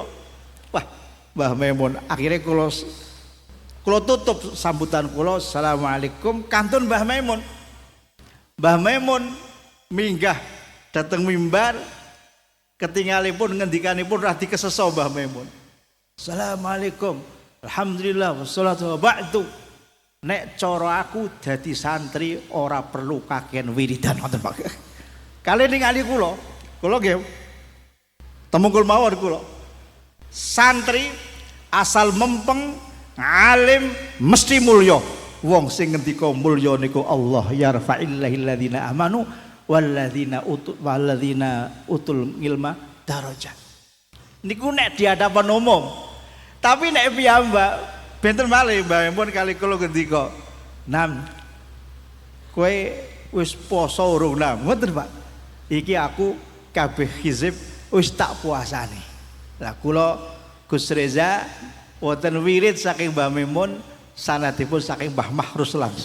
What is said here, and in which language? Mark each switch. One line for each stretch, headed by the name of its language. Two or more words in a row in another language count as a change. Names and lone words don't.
Javanese: Wah, Mbah Maimun akhirnya kula tutup sambutan kula, assalamualaikum kantun Mbah Maimun. Mbah Maimun minggah dateng mimbar ketinggalipun ngendikanipun radi keseso Mbah Maimun.
Arabic: السلام عليكم. الحمد لله والصلاة بعد.
Javanese: Nek cara aku dadi santri ora perlu kakean wiridan ngoten Pak. Kali ningali kula nggih temungkul mawon kula. Santri asal mempeng alim mesti mulya. Wong sing ngendika mulya niku Allah
Arabic: يرفع الله الذين آمنوا والذين أوتوا العلم درجات.
Javanese: Niku nek di hadapan umum. Tapi nek piyambak benten malih Mbah Mun kali kula ngendika, "Nam, kowe wis poso urung Nam?" Ngoten Pak. Iki aku kabeh hizib wis tak puasane. Lah kula Gus Reza wonten wirid saking Mbah Mun sanadipun saking Mbah Mahrus langsung.